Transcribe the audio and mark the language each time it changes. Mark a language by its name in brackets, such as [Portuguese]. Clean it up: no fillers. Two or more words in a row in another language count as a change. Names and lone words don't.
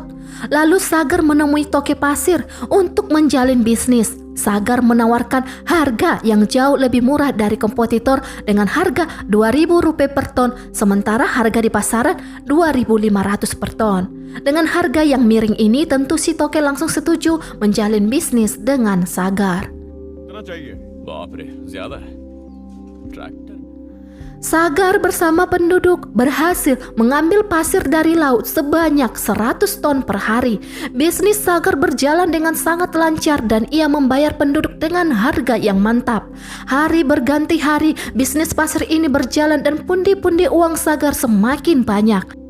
[Indonesian] Lalu Sagar menemui toke pasir untuk menjalin bisnis. Sagar menawarkan harga yang jauh lebih murah dari kompetitor dengan harga Rp2.000 per ton, sementara harga di pasaran Rp2.500 per ton. Dengan harga yang miring ini, tentu si toke langsung setuju menjalin bisnis dengan Sagar. [Hindi] बाप रे, ज्यादा है। ट्रैक्टर [Indonesian] Sagar bersama penduduk berhasil mengambil pasir dari laut sebanyak 100 ton per hari. Bisnis Sagar berjalan dengan sangat lancar dan ia membayar penduduk dengan harga yang mantap. Hari berganti hari, bisnis pasir ini berjalan dan pundi-pundi uang Sagar semakin banyak.